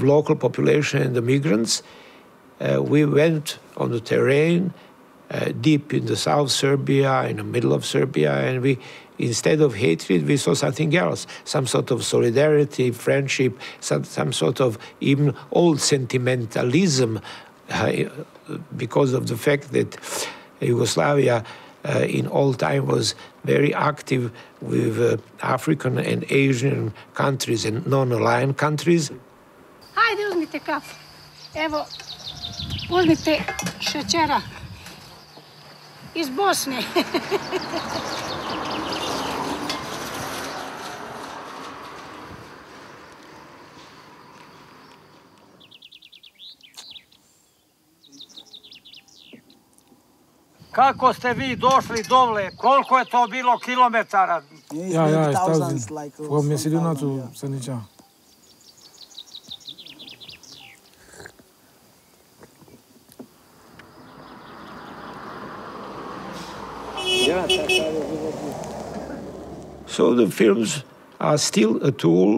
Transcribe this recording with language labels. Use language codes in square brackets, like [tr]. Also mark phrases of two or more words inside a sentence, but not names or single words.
[en] local population and the migrants, we went on the terrain deep in the South Serbia, in the middle of Serbia, and we, instead of hatred, we saw something else, some sort of solidarity, friendship, some sort of even old sentimentalism because of the fact that Yugoslavia in all time was very active with African and Asian countries and non-aligned countries. [sr] Hajde, uzmite kafu. Evo, uzmite šećera iz Bosne. Kako ste vi došli dovle? Koliko je to bilo kilometara? [en] Yeah, it's thousands. From Macedonia to Sanicha. So the films are still a tool.